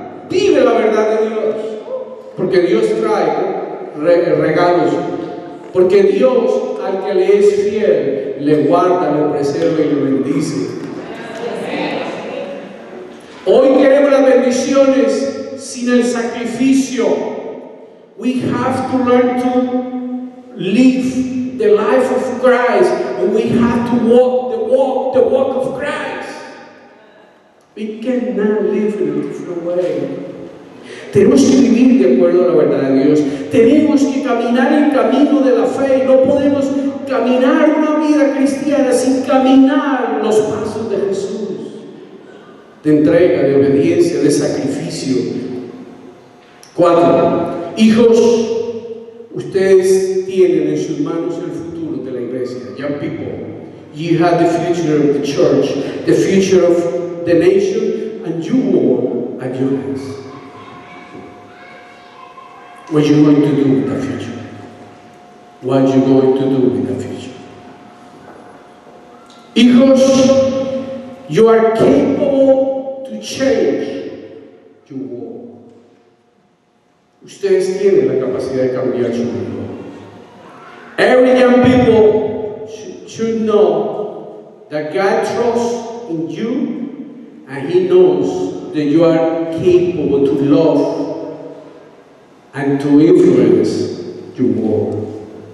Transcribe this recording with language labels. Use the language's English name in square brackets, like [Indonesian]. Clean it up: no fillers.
[Spanish] Vive la verdad de Dios, porque Dios trae regalos, porque Dios al que le es fiel le guarda, le preserva y le bendice. Hoy queremos las bendiciones sin el sacrificio. [English] We have to learn to live the life of Christ, and we have to walk the walk of Christ. We cannot live in a different way. [Spanish] Tenemos que vivir de acuerdo a la verdad de Dios. Tenemos que caminar el camino de la fe. No podemos caminar una vida cristiana sin caminar los pasos de Jesús. De entrega, de obediencia, de sacrificio. 4. Hijos, ustedes tienen en sus manos el futuro de la iglesia. [English] Young people, you have the future of the church, the future of the nation, and you all at your hands. What are you going to do with the future? What are you going to do with the future? [Spanish] Hijos, [English] you are capable to change your world. [Spanish] Ustedes tienen la capacidad de cambiar su mundo. [English] Every young people should know that God trusts in you, and He knows that you are capable to love and to influence your world.